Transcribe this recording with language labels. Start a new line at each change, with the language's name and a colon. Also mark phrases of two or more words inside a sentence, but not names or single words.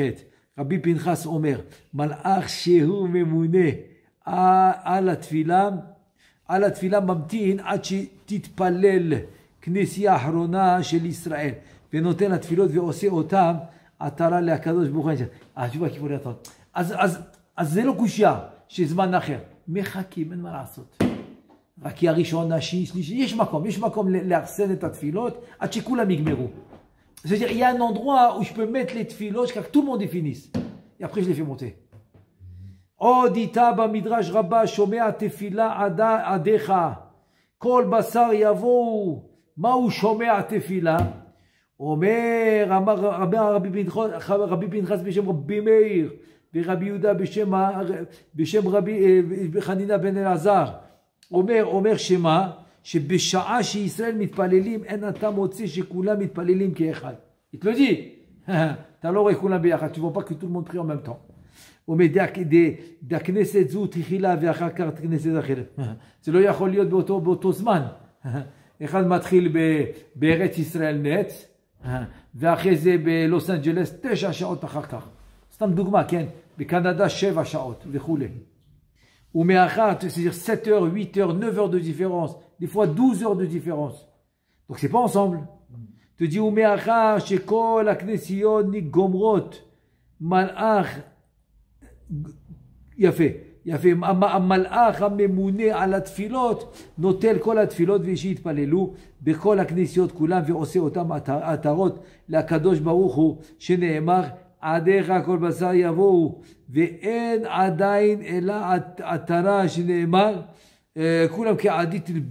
Hebrew: רבי פנחס אומר, מלאך שהוא ממונה על התפילה ממתין עד שתתפלל כנסייה האחרונה של ישראל, ונותן התפילות ועושה אותם עטרה לקדוש ברוך הוא. התשובה כיוון יתון. אז זה לא קושיה שזמן אחר. מחכים, אין מה לעשות. רק כי הראשון, השני, שלישי, יש מקום לאחסן את התפילות עד שכולם יגמרו.
French: C'est-à-dire, il y a un endroit où je peux mettre les tfilotes jusqu'à que tout le monde les finisse. Et après, je les fais monter.
Hebrew: עוד איתה במדרש רבה שומע תפילה עדיך, כל בשר יבואו. מהו שומע תפילה? אומר רבי פנחס בשם רבי מאיר, ורבי יהודה בשם רבי חנינא בן אלעזר. אומר שמה? שבשעה שישראל מתפללים אין אתה מוצא שכולם מתפללים כאחד.
French: Il te le dit.
Hebrew: אתה לא רואה כולם ביחד,
French: tu vois pas que tout le monde prie en même temps.
Hebrew: אומר דכנסת זו תחילה ואחר כך כנסת אחרת. זה לא יכול להיות באותו זמן. אחד מתחיל בארץ ישראל נץ, ואחרי זה בלוס אנג'לס 9 שעות אחר כך. סתם דוגמה, כן? בקנדה 7 שעות וכו'. ומאחר,
French: c'est-à-dire 7 heures, 8 heures, 9 heures de différence, des fois 12 heures de différence. Donc c'est pas ensemble. Tu dis,
Hebrew: ומאחר שכל הכנסיות גומרות מלאך, יפה, המלאך הממונה על התפילות נוטל כל התפילות ושיתפללו בכל הכנסיות כולם ועושה אותם עטרות לקדוש ברוך הוא, שנאמר עדיך כל בשר יבואו, ואין עדיין אלא עטרה שנאמר כולם כעדית תלבשי.